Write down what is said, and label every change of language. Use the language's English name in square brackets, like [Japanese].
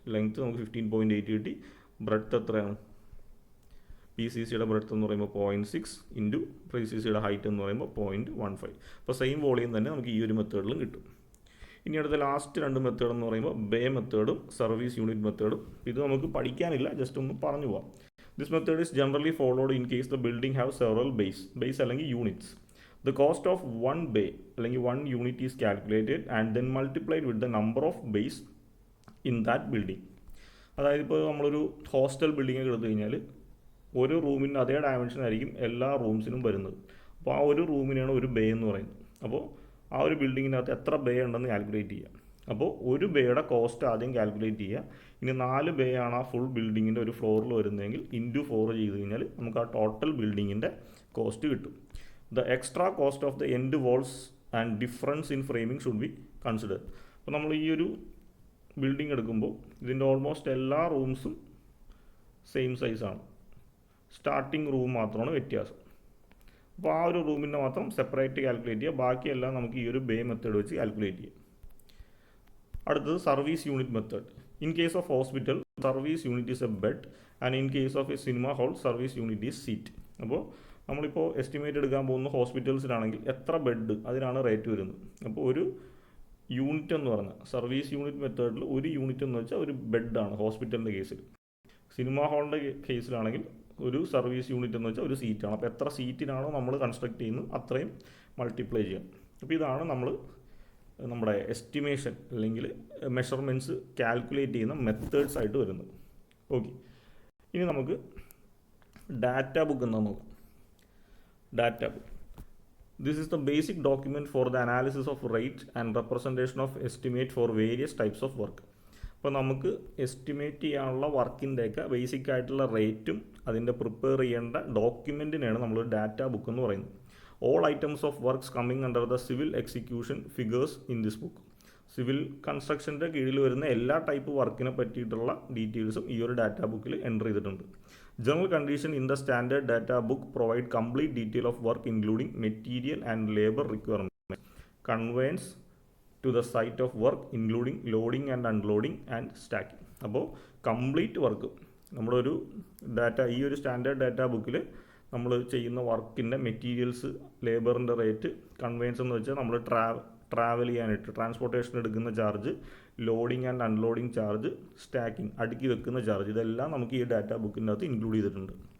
[Malayalam] Length നമുക്ക് 15.8 കിട്ടി. Breadth എത്രയാണ്? PCCയുടെ ബ്രെഡ്ത്ത് എന്ന് പറയുമ്പോൾ 0.6 ഇൻറ്റു PCCയുടെ ഹൈറ്റ് എന്ന് പറയുമ്പോൾ 0.15. അപ്പോൾ സെയിം വോളിയം തന്നെ നമുക്ക് ഈ ഒരു മെത്തേഡിലും കിട്ടും. ഇനി അടുത്ത ലാസ്റ്റ് രണ്ട് മെത്തേഡ് എന്ന് പറയുമ്പോൾ ബേ മെത്തേഡും സർവീസ് യൂണിറ്റ് മെത്തേഡും. ഇത് നമുക്ക് പഠിക്കാനില്ല, ജസ്റ്റ് ഒന്ന് പറഞ്ഞു പോവാം. [English] This method is generally followed in case the building have several bays അല്ലെങ്കിൽ units. The cost of one bay അല്ലെങ്കിൽ one unit is calculated and then multiplied with the number of bays in that building. [Malayalam] അതായത് ഇപ്പോൾ നമ്മളൊരു hostel building എടുത്തു കഴിഞ്ഞാൽ ഒരു റൂമിന് അതേ ഡയമെൻഷൻ ആയിരിക്കും എല്ലാ റൂംസിനും വരുന്നത്. അപ്പോൾ ആ ഒരു റൂമിനാണ് ഒരു ബേ എന്ന് പറയുന്നത്. അപ്പോൾ ആ ഒരു ബിൽഡിങ്ങിനകത്ത് എത്ര ബേ ഉണ്ടെന്ന് കാൽക്കുലേറ്റ് ചെയ്യുക. അപ്പോൾ ഒരു ബേയുടെ കോസ്റ്റ് ആദ്യം കാൽക്കുലേറ്റ് ചെയ്യുക. ഇനി 4 ബേ ആണ് ആ ഫുൾ ബിൽഡിങ്ങിൻ്റെ ഒരു ഫ്ലോറിൽ വരുന്നതെങ്കിൽ ഇൻറ്റു 4 ചെയ്ത് കഴിഞ്ഞാൽ നമുക്ക് ആ ടോട്ടൽ ബിൽഡിങ്ങിൻ്റെ കോസ്റ്റ് കിട്ടും. [English] The extra cost of the end walls and difference in framing should be considered. [Malayalam] അപ്പോൾ നമ്മൾ ഈ ഒരു ബിൽഡിംഗ് എടുക്കുമ്പോൾ ഇതിൻ്റെ ഓൾമോസ്റ്റ് എല്ലാ റൂംസും സെയിം സൈസാണ്, സ്റ്റാർട്ടിങ് റൂം മാത്രമാണ് വ്യത്യാസം. അപ്പോൾ ആ ഒരു റൂമിൻ്റെ മാത്രം സെപ്പറേറ്റ് കാൽക്കുലേറ്റ് ചെയ്യുക, ബാക്കിയെല്ലാം നമുക്ക് ഈ ഒരു ബേ മെത്തേഡ് വെച്ച് കാൽക്കുലേറ്റ് ചെയ്യാം. [English] അടുത്തത് service unit method. In case of hospital service unit is a bed and in case of a cinema hall service unit is seat. [Malayalam] അപ്പോൾ നമ്മളിപ്പോൾ എസ്റ്റിമേറ്റ് എടുക്കാൻ പോകുന്ന ഹോസ്പിറ്റൽസിലാണെങ്കിൽ എത്ര ബെഡ് അതിനാണ് റേറ്റ് വരുന്നത്. അപ്പോൾ ഒരു യൂണിറ്റ് എന്ന് പറഞ്ഞാൽ സർവീസ് യൂണിറ്റ് മെത്തേഡിൽ ഒരു യൂണിറ്റ് എന്ന് വെച്ചാൽ ഒരു ബെഡാണ് ഹോസ്പിറ്റലിൻ്റെ കേസിൽ. സിനിമ ഹാളിൻ്റെ കേസിലാണെങ്കിൽ ഒരു സർവീസ് യൂണിറ്റ് എന്ന് വെച്ചാൽ ഒരു സീറ്റാണ്. അപ്പോൾ എത്ര സീറ്റിനാണോ നമ്മൾ കൺസ്ട്രക്ട് ചെയ്യുന്നത് അത്രയും മൾട്ടിപ്ലൈ ചെയ്യാം. അപ്പോൾ ഇതാണ് നമ്മുടെ എസ്റ്റിമേഷൻ അല്ലെങ്കിൽ മെഷർമെൻറ്റ്സ് കാൽക്കുലേറ്റ് ചെയ്യുന്ന മെത്തേഡ്സ് ആയിട്ട് വരുന്നത്. ഓക്കെ, ഇനി നമുക്ക് ഡാറ്റ ബുക്ക് എന്താണെന്ന് നോക്കാം. [English] Data book. This is the basic document for the analysis of rate and representation of estimate for various types of work. [Malayalam] അപ്പോൾ നമുക്ക് എസ്റ്റിമേറ്റ് ചെയ്യാനുള്ള വർക്കിൻ്റെയൊക്കെ ബേസിക് ആയിട്ടുള്ള റേറ്റും അതിൻ്റെ പ്രിപ്പയർ ചെയ്യേണ്ട ഡോക്യുമെൻറ്റിനെയാണ് നമ്മൾ ഡാറ്റ ബുക്ക് എന്ന് പറയുന്നത്. [English] All items of works coming under the civil execution figures in this book. [Malayalam] Civil കൺസ്ട്രക്ഷൻ്റെ കീഴിൽ വരുന്ന എല്ലാ ടൈപ്പ് വർക്കിനെ പറ്റിയിട്ടുള്ള ഡീറ്റെയിൽസും ഈ ഒരു ഡാറ്റ ബുക്കിൽ എൻ്റർ ചെയ്തിട്ടുണ്ട്. [English] General condition in the standard data book provide complete detail of work including material and labor requirements, conveyance to the site of work including loading and unloading and stacking. [Malayalam] അപ്പോൾ complete work നമ്മുടെ ഒരു ഈ ഒരു standard data ബുക്കിൽ നമ്മൾ ചെയ്യുന്ന വർക്കിൻ്റെ materials, ലേബറിൻ്റെ rate, conveyance എന്ന് വെച്ചാൽ നമ്മൾ ട്രാവൽ ചെയ്യാനായിട്ട് ട്രാൻസ്പോർട്ടേഷൻ എടുക്കുന്ന charge, loading and unloading charge, stacking അടുക്കി വെക്കുന്ന ചാർജ്, ഇതെല്ലാം നമുക്ക് ഈ ഡാറ്റാ ബുക്കിൻ്റെ അകത്ത് ഇൻക്ലൂഡ് ചെയ്തിട്ടുണ്ട്.